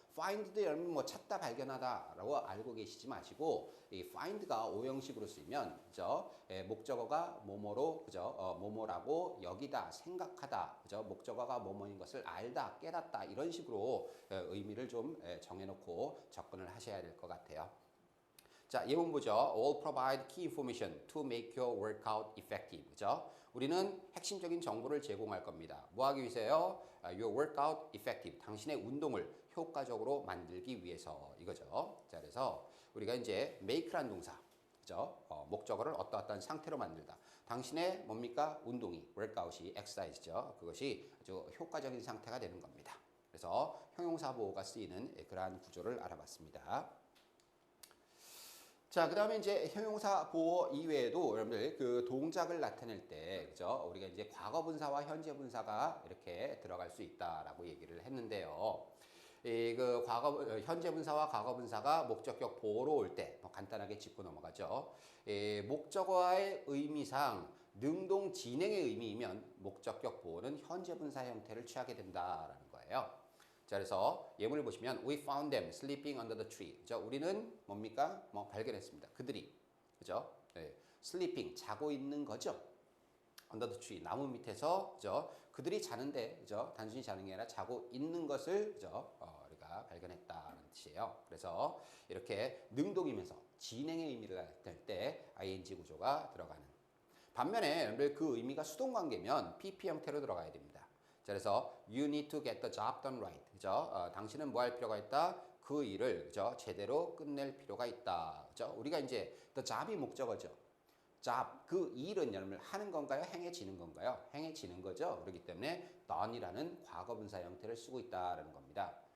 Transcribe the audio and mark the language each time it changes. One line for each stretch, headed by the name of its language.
Korean: find도 여러분 뭐 찾다, 발견하다라고 알고 계시지 마시고 이 find가 5형식으로 쓰이면 그죠? 목적어가 뭐뭐로 그죠? 뭐뭐라고 여기다, 생각하다, 그죠? 목적어가 뭐뭐인 것을 알다, 깨닫다 이런 식으로 의미를 좀 정해놓고 접근을 하셔야 될 것 같아요. 자, 예문 보죠.
English: All provide key information to make your workout effective.
Korean: 그죠? 우리는 핵심적인 정보를 제공할 겁니다. 뭐 하기 위해서요?
English: Your workout effective.
Korean: 당신의 운동을 효과적으로 만들기 위해서 이거죠. 자, 그래서 우리가 이제 make란 동사, 그죠? 목적어를 어떠한 상태로 만들다. 당신의 뭡니까? 운동이, workout이 exercise죠. 그것이 아주 효과적인 상태가 되는 겁니다. 그래서 형용사 보호가 쓰이는 그러한 구조를 알아봤습니다. 자, 그 다음에 이제 형용사 보호 이외에도 여러분들 그 동작을 나타낼 때, 그죠? 우리가 이제 과거 분사와 현재 분사가 이렇게 들어갈 수 있다라고 얘기를 했는데요. 그 현재 분사와 과거 분사가 목적격 보호로 올 때, 뭐 간단하게 짚고 넘어가죠. 목적어의 의미상 능동 진행의 의미이면 목적격 보호는 현재 분사 형태를 취하게 된다라는 거예요. 자, 그래서 예문을 보시면
English: We found them sleeping under the tree.
Korean: 그죠? 우리는 뭡니까? 뭐 발견했습니다. 그들이, 그죠? 네. sleeping 자고 있는 거죠.
English: under the tree
Korean: 나무 밑에서, 그죠? 그들이 자는데, 그죠? 단순히 자는 게 아니라 자고 있는 것을, 그죠? 우리가 발견했다는 뜻이에요. 그래서 이렇게 능동이면서 진행의 의미를 나타낼 때 ing 구조가 들어가는. 반면에 여러분들 그 의미가 수동 관계면 pp 형태로 들어가야 됩니다. 자, 그래서
English: you need to get the job done right.
Korean: 그죠? 당신은 뭐 할 필요가 있다? 그 일을 그죠? 제대로 끝낼 필요가 있다. 그죠? 우리가 이제 the job이 목적어죠. job 그 일은 여러분 하는 건가요? 행해지는 건가요? 행해지는 거죠. 그렇기 때문에 done이라는 과거 분사 형태를 쓰고 있다라는 겁니다.